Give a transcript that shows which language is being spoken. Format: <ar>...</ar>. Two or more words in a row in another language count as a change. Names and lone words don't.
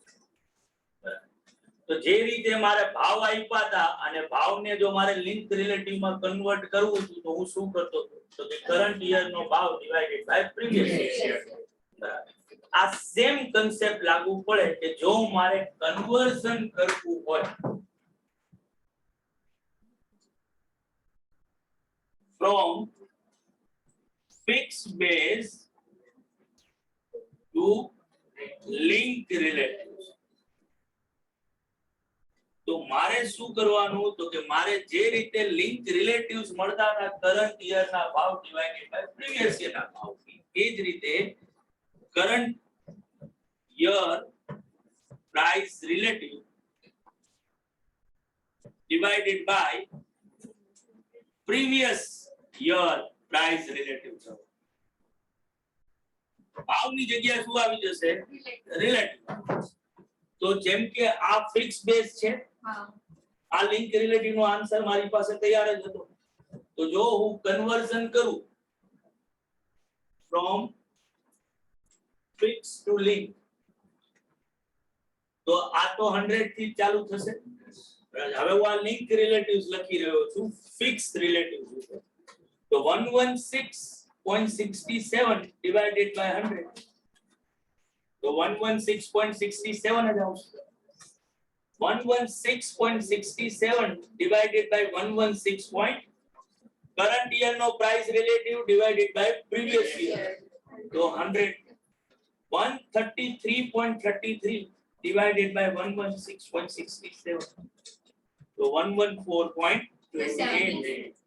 <gu>તો જે રીતે મારે ભાવ આપ્યા હતા અને ભાવને જો મારે</gu> <en>link relative</en> <gu>માં કન્વર્ટ કરવું હતું તો હું શું કરતો હતો? તો કે</gu> <en>current year</en> <gu>નો ભાવ</gu> <en>divided by previous year.</en> <gu>આ સેમ કન્સેપ્ટ લાગુ પડે કે જો મારે કન્વર્ઝન કરવું હોય</gu> <en>from fixed base to link relatives,</en> <gu>તો મારે શું કરવાનું? તો કે મારે જે રીતે</gu> <en>link relatives</en> <gu>મળતા હતા</gu> <en>current year</en> <gu>ના ભાવ</gu> <en>divided by previous year</en> <gu>ના ભાવ, એ જ રીતે</gu> <en>current year price relative divided by previous year price relative</en> <gu>છે. ભાવની જગ્યાએ શું આવી જશે? રિલેટિવ. તો જેમ કે આ</gu> <en>fix base</en> <gu>છે, આ</gu> <en>link relative</en> <gu>નો આન્સર મારી પાસે તૈયાર જ હતો. તો જો હું કન્વર્ઝન કરું</gu> <en>from fixed to link,</en> <gu>તો આ તો 100 થી ચાલુ થશે. હવે હું આ</gu> <en>link relatives</en> <gu>લખી રહ્યો છું</gu> <en>fix relatives</en> <gu>ઉપર. તો 116.67</gu> <en>divided by 100,</en> <gu>તો 116.67 જ આવશે.</gu> <en>116.67 divided by 116. current year નો price relative divided by previous year, તો 100. 133.33 divided by 116.67, so 114.28.</en>